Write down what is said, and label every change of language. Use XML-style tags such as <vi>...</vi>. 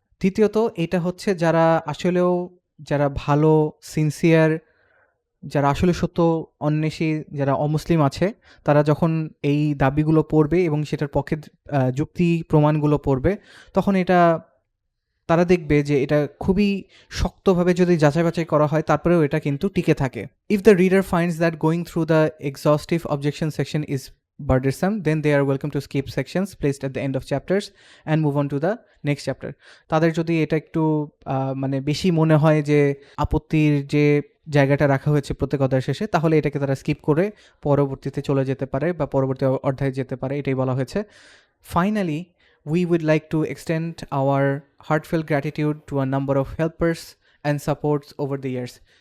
<bn>তৃতীয়ত, এটা হচ্ছে যারা ভালো, সিনসিয়ার, যারা আসলে সত্য অন্বেষী, যারা অমুসলিম আছে, তারা যখন এই দাবিগুলো পড়বে এবং সেটার পক্ষে যুক্তি প্রমাণগুলো পড়বে, তখন তারা দেখবে যে এটা খুবই শক্তভাবে যদি যাচাই বাছাই করা হয় তারপরেও এটা কিন্তু টিকে থাকে.</bn> <en>If the reader finds that going through the exhaustive objection section is burdensome, then they are welcome to skip sections placed at the end of chapters and move on to the next chapter.</en> <bn>তাদের যদি এটা একটু মানে বেশি মনে হয় যে আপত্তির যে জায়গাটা রাখা হয়েছে প্রত্যেক অধ্যায়ের শেষে, তাহলে এটাকে তারা স্কিপ করে পরবর্তীতে চলে যেতে পারে বা পরবর্তী অধ্যায়ে যেতে পারে, এটাই বলা হয়েছে.</bn> <en>Finally, we would like to extend our heartfelt gratitude to a number of helpers and supports over the years.</en>